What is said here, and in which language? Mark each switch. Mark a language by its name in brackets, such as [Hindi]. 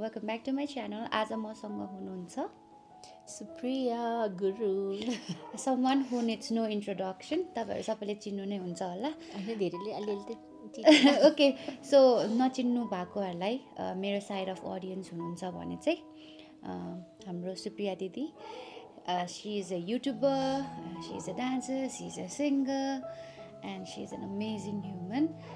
[English] Welcome back to my channel. [Nepali] आज मसँग हुनुहुन्छ [English] Supriya Guru. someone who needs no introduction. [Nepali] तपाईहरु सबैले चिन्नु नै हुन्छ होला. होइन धेरैले अलिअलि त चिन्छ। [English] Okay, so [Nepali] नचिन्नु भएकोहरुलाई मेरो [English] side of audience [Nepali] हुनुहुन्छ भने चाहिँ हाम्रो सुप्रिया दिदी. [English] She is a YouTuber, she is a dancer, she is a singer and she is an amazing human.